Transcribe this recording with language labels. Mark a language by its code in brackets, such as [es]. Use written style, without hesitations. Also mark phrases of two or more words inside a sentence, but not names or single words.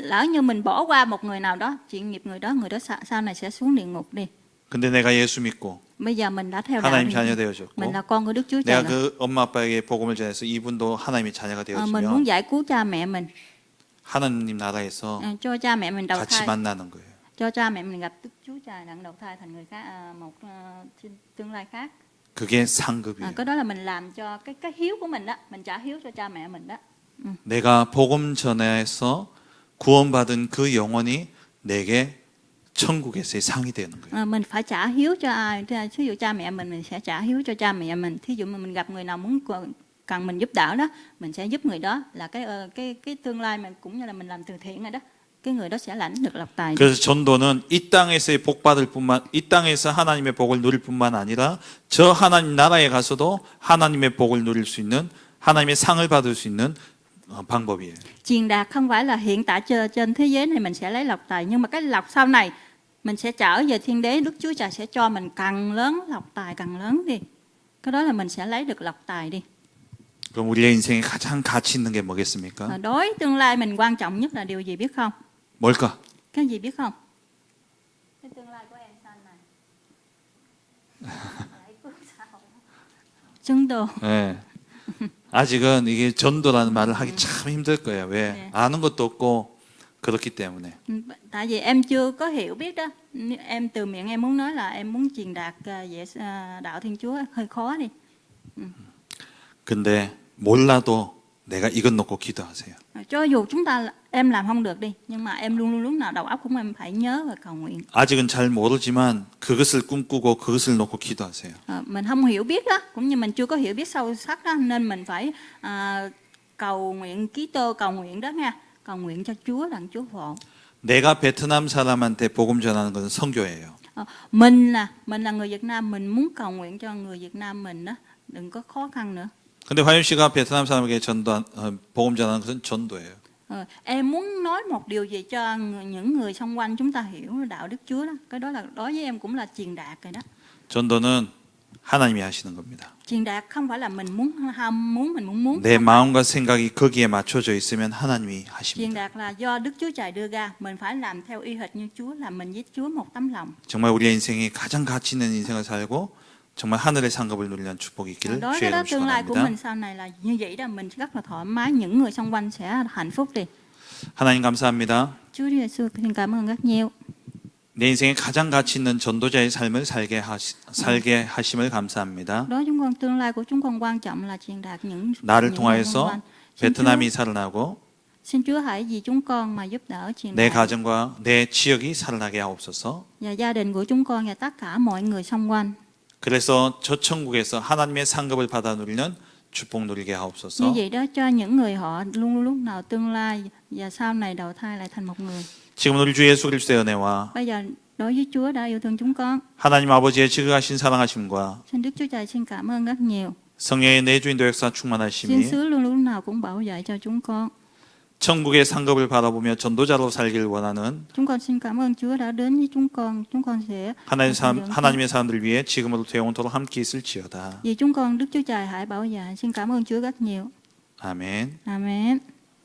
[vi] Lỡ như mình bỏ qua một người nào đó, chuyện nghiệp người đó sau này sẽ xuống địa ngục đi. [ko] 근데 내가 예수 믿고 [vi] Bây giờ mình đã theo đạo [ko] 하나님 [vi] Thiên [ko] 자녀 [vi] Chúa. [ko] 되어졌고 [vi] Mình là con của Đức Chúa Trời [ko] 내가 [vi] rồi. [ko] 그 엄마 아빠에게 복음을 전해서 이분도 하나님의 자녀가 [vi] Mình muốn [ko] 되어지면 [vi] giải cứu cha mẹ mình, [ko] 하나님 나라에서 [vi] cho cha mẹ mình đầu [ko] 같이 [vi] thai, [ko] 만나는 거예요. [vi] cho cha mẹ mình gặp Đức Chúa Trời đặng đầu thai thành người khác, một tương lai khác. [ko] 그게 상급이에요. [vi] Cái đó là mình làm cho cái hiếu của mình đó, mình trả hiếu cho cha mẹ mình đó. [ko] 내가 복음 전해서 구원받은 그 영혼이 내게 천국에서의 상이 되는 거예요. [vi] Mình phải trả hiếu cho ai? Thí dụ cha mẹ mình sẽ trả hiếu cho cha mẹ mình. Thí dụ mình gặp người nào muốn cần mình giúp đỡ đó, mình sẽ giúp người đó, là cái tương lai mình cũng như là mình làm từ thiện rồi đó. cái người đó sẽ lãnh được lộc tài. [ko] 그래서 전도는 이 땅에서의 복 받을 뿐만, 이 땅에서 하나님의 복을 누릴 뿐만 아니라 저 하나님 나라에 가서도 하나님의 복을 누릴 수 있는, 하나님의 상을 받을 수 있는 방법이에요. [vi] Truyền đạt không phải là hiện tại trên thế giới này mình sẽ lấy lộc tài, nhưng mà cái lộc sau này mình sẽ trở về thiên đế, Đức Chúa Trời sẽ cho mình càng lớn lộc tài càng lớn đi. Cái đó là mình sẽ lấy được lộc tài đi. [ko] 그럼 우리의 인생에 가장 가치 있는 게 뭐겠습니까? [vi] Đối tương lai mình quan trọng nhất là điều gì biết không? [ko] 뭘까? [vi] Cái gì biết không? Cái tương lai của em sau này. [ko] 전도. 네. 아직은 이게 전도라는 말을 하기 참 힘들 거예요. 왜? 네. 아는 것도 없고 그렇기 때문에. [vi] Tại vì em chưa có hiểu biết đó. Em từ miệng em muốn nói là em muốn truyền đạt về đạo Thiên Chúa hơi khó đi. [ko] 근데 몰라도 내가 이것 놓고 기도하세요. [vi] Cho dù em làm không được đi, nhưng mà em luôn luôn lúc nào đầu óc của em phải nhớ và cầu nguyện. [ko] 아직은 잘 모르지만 그것을 꿈꾸고 그것을 놓고 기도하세요. [vi] Mình không hiểu biết đó, cũng như mình chưa có hiểu biết sâu sắc đó, nên mình phải cầu nguyện ký tơ cầu nguyện đó nha, cầu nguyện cho Chúa là Chúa hộ. [ko] 내가 베트남 사람한테 복음 전하는 것은 선교예요. [vi] Mình là người Việt Nam, mình muốn cầu nguyện cho người Việt Nam mình đó, đừng có khó khăn nữa. [ko] 근데 화윤 씨가 베트남 사람에게 복음 전하는 것은 전도예요. [vi] Em muốn nói một điều gì cho những người xung quanh chúng ta hiểu đạo Đức Chúa đó, cái đó là đối với em cũng là truyền đạt rồi đó. [ko] 전도는 하나님이 하시는 겁니다. [vi] Truyền đạt không phải là mình muốn ham muốn, mình muốn. [ko] 내 마음과 생각이 거기에 맞춰져 있으면 하나님이 [vi] Truyền [ko] 하십니다. [vi] đạt là do Đức Chúa Trời đưa ra, mình phải làm theo y hệt như Chúa, là mình với Chúa một tấm lòng. [ko] 정말 우리의 인생이 가장 가치 있는 인생을 살고 정말 하늘의 상급을 누리는 축복이 있기를 [vi] Đối với [ko] 주의 [vi] đó [ko] 이름으로 [vi] tương lai của [ko] 축원합니다. [vi] mình sau này là như vậy đó, mình rất là thoải mái, những người xung quanh sẽ hạnh phúc đi. [ko] 하나님 감사합니다. [vi] Chúa Giêsu xin cảm ơn rất nhiều. [ko] 내 인생에 가장 가치 있는 전도자의 삶을 살게 하심을 감사합니다. [vi] Đối chúng con tương lai của chúng con quan trọng là truyền đạt những [ko] 나를 [vi] người xung [ko] 통하여서 [vi] quanh. [ko] 베트남이 살아나고 [vi] Xin Chúa hãy vì chúng con mà giúp đỡ truyền [ko] 내 [vi] đạt [ko] 가정과 내 지역이 살아나게 하옵소서. [vi] và gia đình của chúng con và tất cả mọi người xung quanh. [ko] 그래서 저 천국에서 하나님의 상급을 받아 누리는 축복 누리게 [vi] Như [ko] 하옵소서. [vi] vậy đó cho những người họ luôn lúc nào tương lai và sau này đầu thai lại thành một người. [ko] 지금 우리 주 예수 그리스도의 은혜와 [vi] Bây giờ đối với Chúa đã yêu thương chúng con, [ko] 하나님 아버지의 지극하신 사랑하심과 [vi] xin Đức Chúa Trời xin cảm ơn rất nhiều. [ko] 성령의 내주인도 역사 [vi] Xin [ko] 충만하심이 [vi] Sứ luôn lúc nào cũng bảo vệ cho chúng con. [ko] 천국의 상급을 바라보며 전도자로 살기를 원하는 [vi] Chúng con xin cảm ơn Chúa đã đến với chúng con. Chúng con sẽ [ko] 하나님의 사람들 위해 지금으로부터 영원토록 함께 있을지어다. [vi] vì chúng con Đức Chúa Trời hãy bảo vệ. Xin cảm ơn Chúa rất nhiều. [ko] 아멘. [vi] Amen.